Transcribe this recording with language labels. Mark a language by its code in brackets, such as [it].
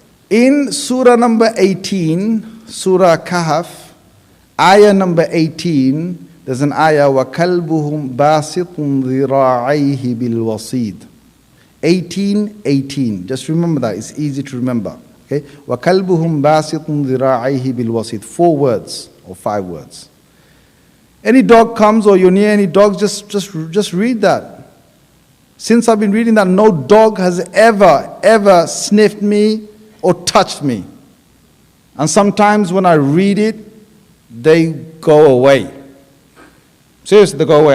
[en] In Surah number 18, Surah Kahf, ayah number 18, there's an ayah, [ar] وَكَلْبُهُمْ بَاسِطٌ ذِرَاعَيْهِ بِالْوَصِيدِ [en] 18:18. Just remember that. It's easy to remember. Okay? [ar] وَكَلْبُهُمْ بَاسِطٌ ذِرَاعَيْهِ بِالْوَصِيدِ [en] 4 words or 5 words. Any dog comes or you're near any dogs, just read that. Since I've been reading that, no dog has ever sniffed me or touched me. And sometimes when I read it, they go away. Seriously, they go away.